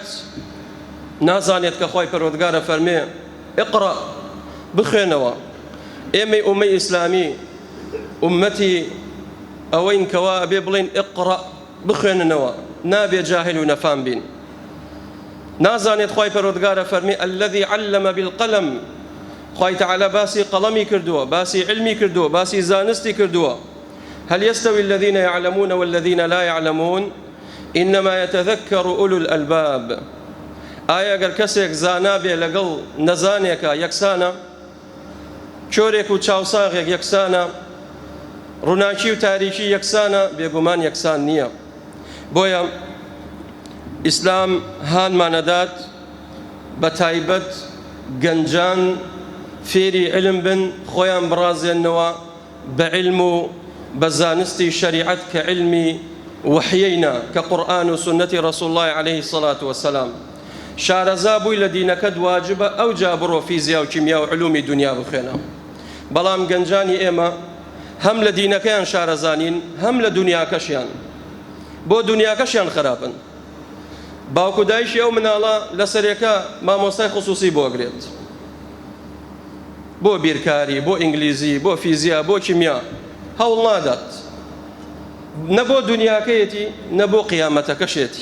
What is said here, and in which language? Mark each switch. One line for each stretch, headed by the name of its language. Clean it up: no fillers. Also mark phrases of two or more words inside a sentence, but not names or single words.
Central Kurdish: نازانێت کە خۆی پەروەردگارە فەرمێ ئیقڕە، بخوێنەوە. ئێمەی ئومەی ئیسلامی ئومەتی ئەوەین کەوا ئەبێ بڵێن ئیقڕە، بخوێننەوە، نابێ جاهل و نەفام بین. نازانێت خۆی پەروەردگارە فەرمێ
Arabic: الذي علم بالقلم،
Central Kurdish: خۆی تەعالی باسی قەڵەمی کردووە، باسی علمی کردووە، باسی زانستی کردووە.
Arabic: هل يستوي الذين يعلمون والذين لا يعلمون إنما يتذكر أولو الألباب.
Central Kurdish: ئایا ئەگەر کەسێک زانا بێ لەگەڵ نەزانێکە یەکسانە، چۆرێک و چاوساغێک یەکسانە، ڕووناکی و تاریکی یەکسانە، بێگومان یەکسان نییە. بۆیە ئیسلام هانمانەدات بە تایبەت گەنجان فێری علم بن، خۆیان بڕازێنەوە بە علم و بە زانستی شەریعەت کە علمی وحیینە کە قورئان و سنەتی ڕەسوڵ الله
Arabic: عليه الصلاة والسلام.
Central Kurdish: شارەزا بووی لە دینەکەت واجبە ئەو جا بڕۆ فیزیا و کیمیا و علومی دنیا بخوێنە. بەڵام گەنجانی ئێمە هەم لە دینەکەیان شارەزانین، هەم لە دنیاکەشیان، بۆ دنیاکەشیان خراپن. باوکو دایشی ئەو مناڵە لە سەرێکە مامۆستای خصوصی بۆ ئەگرێت، بۆ بیرکاری، بۆ ئینگلیزی، بۆ فیزیا، بۆ کیمیا، هەوڵ نادات، نە بۆ دنیاکەیەتی نە بۆ قیامەتەکەشێتی.